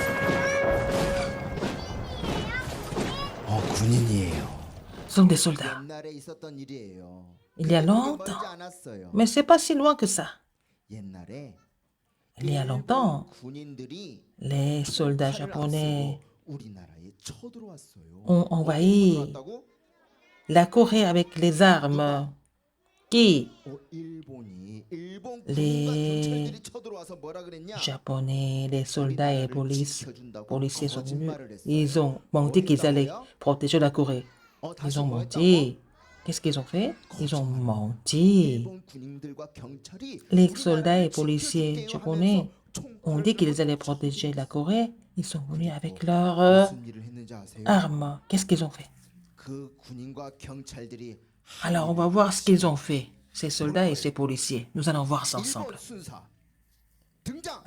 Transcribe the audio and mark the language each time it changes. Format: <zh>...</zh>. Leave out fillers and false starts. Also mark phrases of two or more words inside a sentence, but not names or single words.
<ko>군인이에요.</ko> <fr>Nous sommes des soldats.</fr> <ko>옛날에 있었던 일이에요.</ko> <fr>Il y a</fr> <ko>그게 그렇게</ko> <fr>longtemps.</fr> <ko>멀지 않았어요.</ko> <fr>Mais c'est pas si loin que ça.</fr> <ko>옛날에</ko> <fr>Il y a</fr> <ko>일본</ko> <fr>longtemps,</fr> <ko>군인들이</ko> <fr>les soldats</fr> <ko>칼을</ko> <fr>japonais</fr> <ko>앞세워 우리나라에 쳐들어왔어요.</ko> <fr>ont envahi</fr> <ko>쳐들어왔다고?</ko> <fr>la Corée avec les armes. Qui?</fr> <ko>일본</ko> <fr>Les</fr> <ko>군인과 경찰들이 쳐들어와서 뭐라 그랬냐?</ko> <fr>Japonais, les soldats et</fr> <ko>지켜준다고</ko> <fr>policiers sont venus.</fr> <ko>거짓말을 했어요.</ko> <fr>Ils ont menti qu'ils allaient</fr> <ko>뭐라고요?</ko> <fr>protéger la Corée.</fr> <ko>다시</ko> <fr>Ils ont</fr> <ko>뭐</ko> <fr>menti. Qu'est-ce qu'ils ont fait? Ils ont menti.</fr> <ko>일본 군인들과 경찰이</ko> <fr>Les</fr> <ko>우리나라를</ko> <fr>soldats et</fr> <ko>지켜줄게요</ko> <fr>policiers japonais</fr> <ko>하면서</ko> <fr>ont dit qu'ils allaient protéger la Corée. Ils sont venus avec leurs</fr> <ko>무슨 일을 했는지 아세요?</ko> <fr>armes. Qu'est-ce qu'ils ont fait?</fr> <ko>그 군인과 경찰들이</ko> <fr>Alors, on va voir ce qu'ils ont fait, ces soldats et ces policiers. Nous allons voir ça</fr> <ko>일본</ko> <fr>ensemble.</fr> <ko>순사 등장.</ko>